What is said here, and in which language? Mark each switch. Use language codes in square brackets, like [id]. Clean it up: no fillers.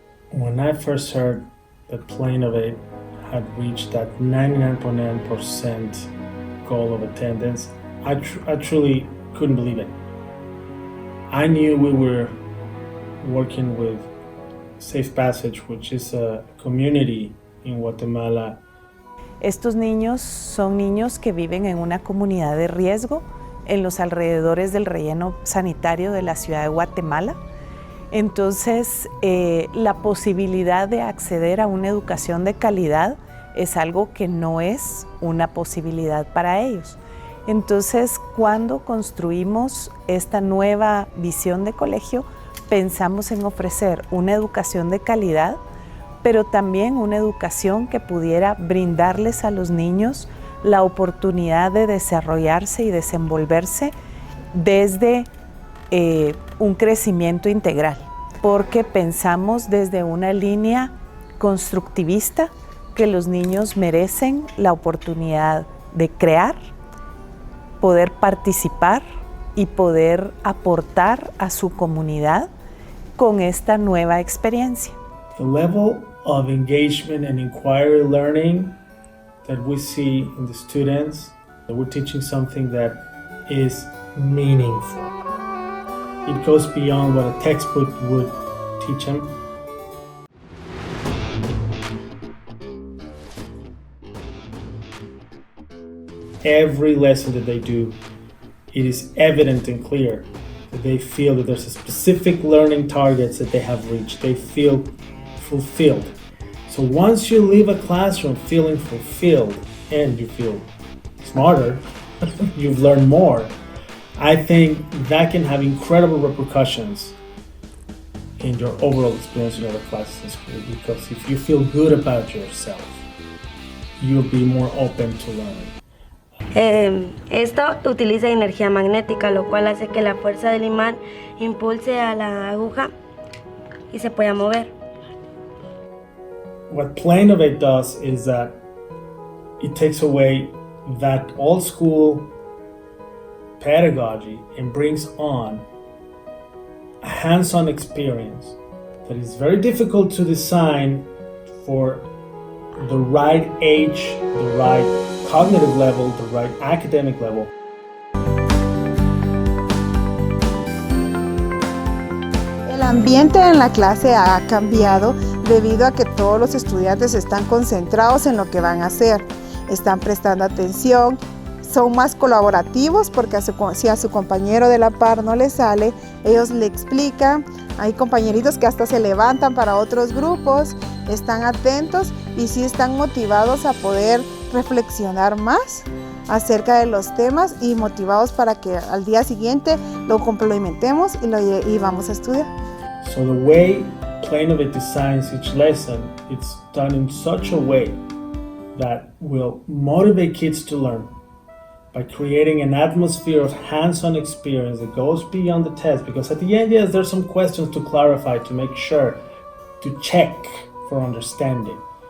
[en] When I first heard that Playnovate had reached that 99.9% goal of attendance, I truly couldn't believe it. I knew we were working with Safe Passage, which is a community in Guatemala. [es] Estos niños son niños que viven en una comunidad de riesgo en los alrededores del relleno sanitario de la ciudad de Guatemala. Entonces, la posibilidad de acceder a una educación de calidad es algo que no es una posibilidad para ellos. Entonces, cuando construimos esta nueva visión de colegio, pensamos en ofrecer una educación de calidad, pero también una educación que pudiera brindarles a los niños la oportunidad de desarrollarse y desenvolverse desde un crecimiento integral, porque pensamos desde una línea constructivista que los niños merecen la oportunidad de crear, poder participar y poder aportar a su comunidad con esta nueva experiencia. [en] The level of engagement and inquiry learning that we see in the students, that we're teaching something that is meaningful. It goes beyond what a textbook would teach them. Every lesson that they do, it is evident and clear that they feel that there's a specific learning targets that they have reached. They feel fulfilled. So once you leave a classroom feeling fulfilled and you feel smarter, you've learned more, I think that can have incredible repercussions in your overall experience in other classes in school, because if you feel good about yourself, you'll be more open to learning. [es] Esto utiliza energía magnética, lo cual hace que la fuerza del imán impulse a la aguja y se pueda mover. [en] What Playnovate does is that it takes away that old school pedagogy and brings on a hands-on experience that is very difficult to design for the right age, the right cognitive level, the right academic level. [es] El ambiente en la clase ha cambiado debido a que todos los estudiantes están concentrados en lo que van a hacer, están prestando atención, son más colaborativos porque si a su compañero de la par no le sale, ellos le explican. Hay compañeritos que hasta se levantan para otros grupos, están atentos y sí están motivados a poder reflexionar más acerca de los temas y motivados para que al día siguiente lo complementemos y vamos a estudiar. [en] So the way Playnovate designs each lesson, it's done in such a way that will motivate kids to learn by creating an atmosphere of hands-on experience that goes beyond the test. Because at the end, yes, there's some questions to clarify, to make sure, to check for understanding.